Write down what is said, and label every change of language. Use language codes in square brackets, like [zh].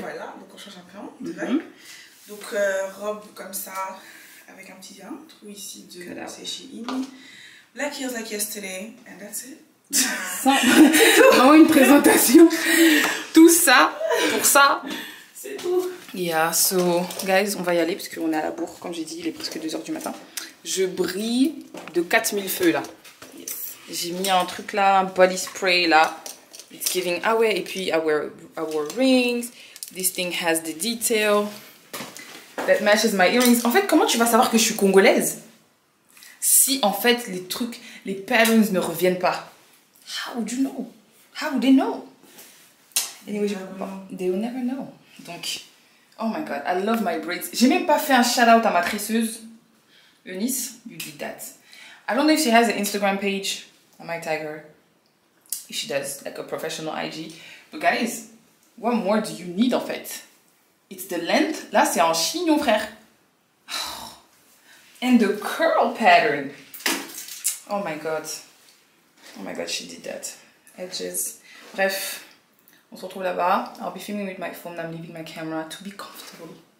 [fr] Voilà, donc on change un peu de vibe. Donc robe comme ça, avec un petit trou ici de c'est Shein. [en] Black heels like yesterday, and that's it. [fr] Vraiment une présentation. Tout ça pour ça. C'est tout. [en] Yeah, so guys, [fr] on va y aller parce qu'on est à la bourre, comme j'ai dit, il est presque 2h du matin. Je brille de 4000 feux là. Yes. J'ai mis un truc là, un body spray là. [en] It's giving [fr] ah ouais, et puis [en] I wore rings. This thing has the detail that matches my earrings. [fr] En fait, comment tu vas savoir que je suis congolaise si en fait les trucs, les patterns ne reviennent pas? [en] How would you know? How would they know? Anyway, they will never know. [fr] Donc, [en] oh my god, I love my braids. [fr] J'ai même pas fait un shout out à ma tresseuse. [en] Eunice, you did that. I don't know if she has an Instagram page. I might tag her. If she does, like a professional IG. But guys, what more do you need [fr] en fait? [en] It's the length. [fr] Là, c'est en chignon, frère. [en] And the curl pattern. Oh my god. Oh my god, she did that. Edges. [fr] Bref, on se retrouve là-bas. [en] I'll be filming with my phone. I'm leaving my camera to be comfortable.